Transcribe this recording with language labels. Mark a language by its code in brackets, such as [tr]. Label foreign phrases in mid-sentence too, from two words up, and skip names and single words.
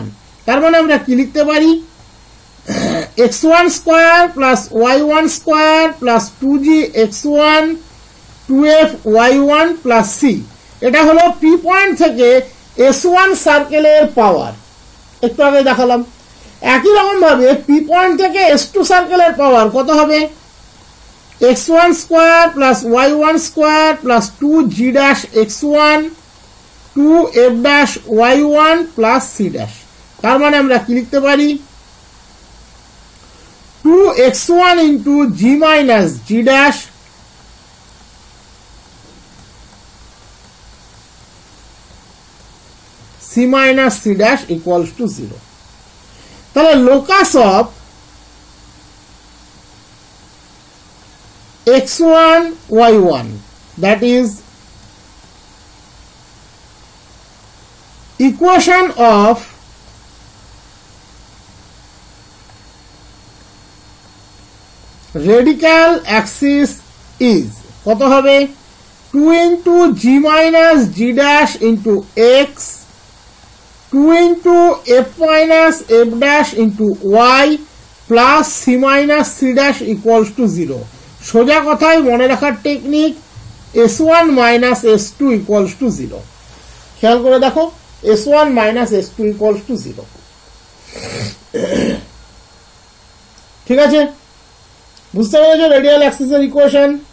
[bn] তার মানে আমরা কি লিখতে পারি? x1² + y1² + 2gx1 2f(y1 + c) এটা হলো পি পয়েন্ট থেকে S1 সার্কেলের পাওয়ার, একটু আগে দেখালাম। একই রকম ভাবে পি পয়েন্ট থেকে S2 সার্কেলের পাওয়ার কত হবে? x1² + y1² + 2g'x1 2f'(y1 + c')। তার মানে আমরা কি লিখতে পারি? 2x1 × g - g' c - c' = 0। [en] তাহলে locus of x1 y1 that is equation of radical axis is [bn] কত হবে? [en] 2 × g - g' × x 2 × f - f' × y plus c - c' = 0। [bn] সোজা কথায় মনে রাখার টেকনিক S1 - S2 = 0। খেয়াল করে দেখো S1 - S2 = 0। ঠিক আছে, বুঝতে পেরেছো [en] radial axis [bn] ইকুয়েশন?